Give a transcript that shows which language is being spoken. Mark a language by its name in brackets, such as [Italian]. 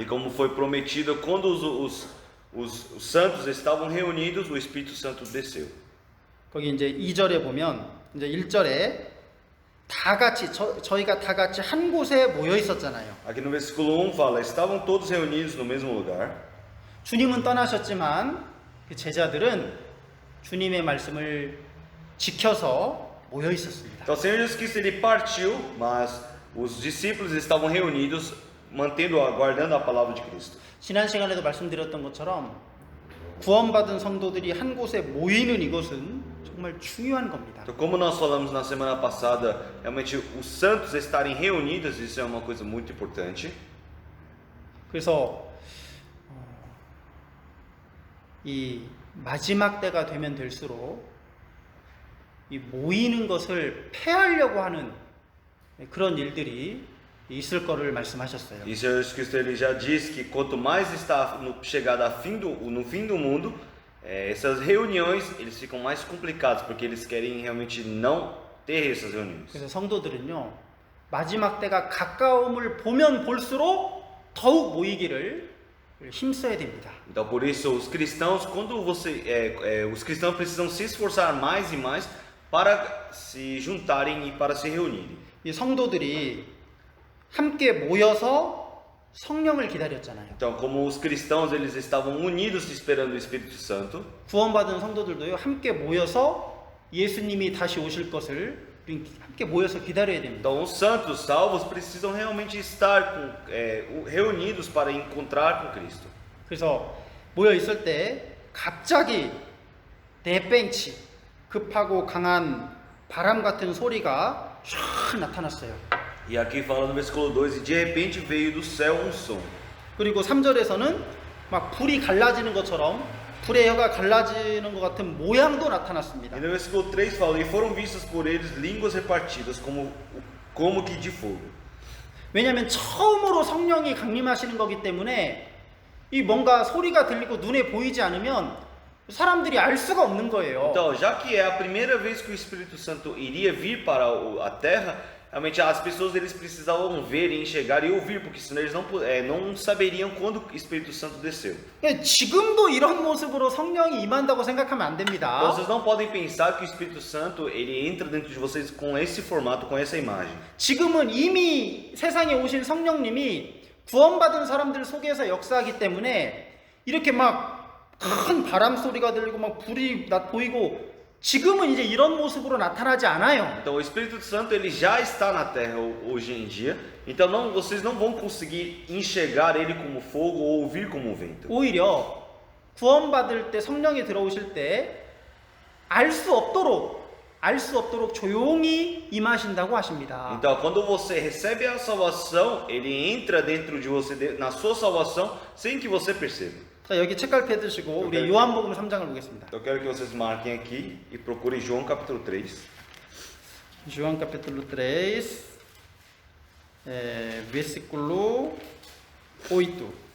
[Portuguese] E como foi prometido, quando os santos estavam reunidos, o Espírito Santo desceu. [Korean] 거기 이제 2절에 보면 이제 1절에 다 같이 저희가 다 같이 한 곳에 모여 있었잖아요. [Portuguese] Aqui no versículo 1 fala: estavam todos reunidos no mesmo lugar. [Korean] 주님은 떠나셨지만 그 제자들은 주님의 말씀을 지켜서 모여 있었습니다. [Portuguese] Então o Senhor Jesus Cristo ele partiu, mas os discípulos estavam reunidos, aguardando a palavra de Cristo. [Korean] 지난 시간에도 말씀드렸던 것처럼 구원받은 성도들이 한 곳에 모이는 이것은 정말 중요한 겁니다. [Portuguese] Então, como nós falamos na semana passada, realmente os santos estarem reunidos, isso é uma coisa muito importante. [Korean] 그래서 이 마지막 때가 되면 될수록 이 모이는 것을 폐하려고 하는 그런 일들이 있을 거를 말씀하셨어요. [Portuguese] E o Senhor Jesus Cristo ele já disse que quanto mais está chegada no fim do mundo, essas reuniões eles ficam mais complicadas porque eles querem realmente não ter essas reuniões. [Korean] 그래서 성도들은요 마지막 때가 가까움을 보면 볼수록 더욱 모이기를 힘써야 됩니다. [Portuguese] Então por isso os cristãos os cristãos precisam se esforçar mais e mais para se juntarem e para se reunirem. [Korean] 이 성도들이 함께 모여서 성령을 기다렸잖아요. [Portuguese] Então, como os cristãos eles estavam unidos esperando o Espírito Santo, [Korean] 구원받은 성도들도요 함께 모여서 예수님이 다시 오실 것을 함께 모여서 기다려야 됩니다. [Portuguese] então os santos salvos precisam realmente estar reunidos para encontrar com Cristo. [Korean] 그래서 모여 있을 때 갑자기 대ben치 급하고 강한 바람 같은 소리가 쫙 나타났어요. [Portuguese] E aqui fala no versículo 2, e de repente veio do céu um som. [Korean] 그리고 3절에서는 막 불이 갈라지는 것처럼 불의 혀가 갈라지는 것 같은 모양도 나타났습니다. [Portuguese] E no versículo 3 fala, e foram vistas por eles línguas repartidas como que de fogo. [Korean] 왜냐하면 처음으로 성령이 강림하시는 거기 때문에 이 뭔가 소리가 들리고 눈에 보이지 않으면 사람들이 알 수가 없는 거예요. [Portuguese] Então, já que é a primeira vez que o Espírito Santo iria vir para a terra, realmente as pessoas eles precisavam ver, enxergar e ouvir, porque senão eles não saberiam quando o Espírito Santo desceu. [Korean] 지금도 이런 모습으로 성령이 임한다고 생각하면 안 됩니다. [Portuguese] Então, vocês não podem pensar que o Espírito Santo ele entra dentro de vocês com esse formato, com essa imagem. [Korean] 지금은 이미 세상에 오신 성령님이 구원받은 사람들 속에서 역사하기 때문에 이렇게 막 큰 바람 소리가 들리고 막 불이 보이고 지금은 이제 이런 모습으로 나타나지 않아요. [Portuguese] Então o Espírito Santo ele já está na terra hoje em dia. Então vocês não vão conseguir enxergar ele como fogo ou ouvir como vento. [Korean] 오히려 구원받을 때 성령이 들어오실 때 알 수 없도록 조용히 임하신다고 하십니다. [Portuguese] Então quando você recebe a salvação, ele entra dentro de você na sua salvação sem que você perceba. [Korean] 자, 여기 책갈 펴두시고 우리 오케이. 요한복음 3장을 보겠습니다. [Portuguese] Então eu quero que vocês marquem aqui e procurem João capítulo 3. João capítulo 3, versículo 8.